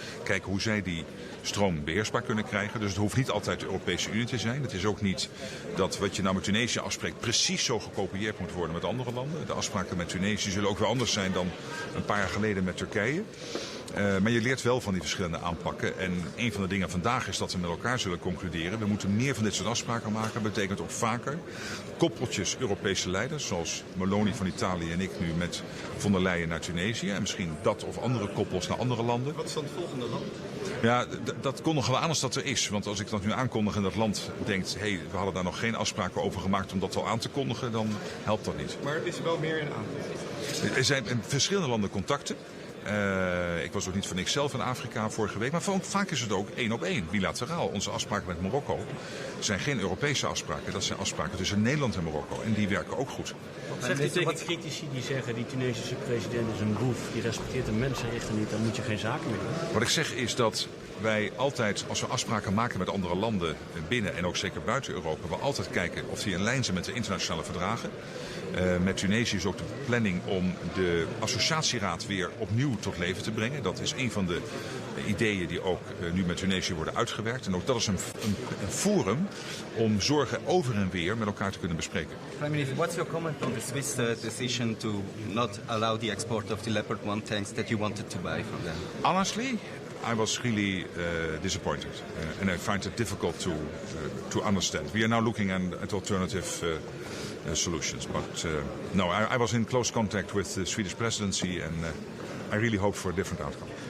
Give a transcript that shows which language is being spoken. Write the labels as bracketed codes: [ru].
[nl] Kijken hoe zij die stroom beheersbaar kunnen krijgen. Dus het hoeft niet altijd de Europese Unie te zijn. Het is ook niet dat wat je nou met Tunesië afspreekt precies zo gekopieerd moet worden met andere landen. De afspraken met Tunesië zullen ook weer anders zijn dan een paar jaar geleden met Turkije. Maar je leert wel van die verschillende aanpakken. En een van de dingen vandaag is dat we met elkaar zullen concluderen. We moeten meer van dit soort afspraken maken. Dat betekent ook vaker koppeltjes Europese leiders. Zoals Mільйонний van Italië en ik nu met von der Leyen naar Tunesië. En misschien dat of andere koppels naar andere landen. Wat is dan het volgende land? Ja, dat kondigen we aan als dat er is. Want als ik dat nu aankondig en dat land denkt, hey, we hadden daar nog geen afspraken over gemaakt om dat al aan te kondigen, dan helpt dat niet. Maar is er wel meer in aankondiging? Er zijn in verschillende landen contacten. Ik was ook niet voor niks zelf in Afrika vorige week. Maar vaak is het ook 1 op 1, bilateraal. Onze afspraken met Marokko zijn geen Europese afspraken. Dat zijn afspraken tussen Nederland en Marokko. En die werken ook goed. Wat zegt u tegen critici die zeggen die Tunesische president is een boef, die respecteert de mensenrechten niet, dan moet je geen zaken meer doen? Wat ik zeg is dat wij altijd, als we afspraken maken met andere landen binnen en ook zeker buiten Europa, we altijd kijken of die in lijn zijn met de internationale verdragen. Met Tunesië is ook de planning om de associatieraad weer opnieuw tot leven te brengen. Dat is een van de ideeën die ook nu met Tunesië worden uitgewerkt. En ook dat is een forum om zorgen over en weer met elkaar te kunnen bespreken. [en] Prime Minister, what's your comment on the Swiss decision to not allow the export of the Leopard 1 tanks that you wanted to buy from them? Honestly, I was really disappointed, and I find it difficult to understand. We are now looking at alternative solutions, but no, I was in close contact with the Swedish presidency, and I really hope for a different outcome.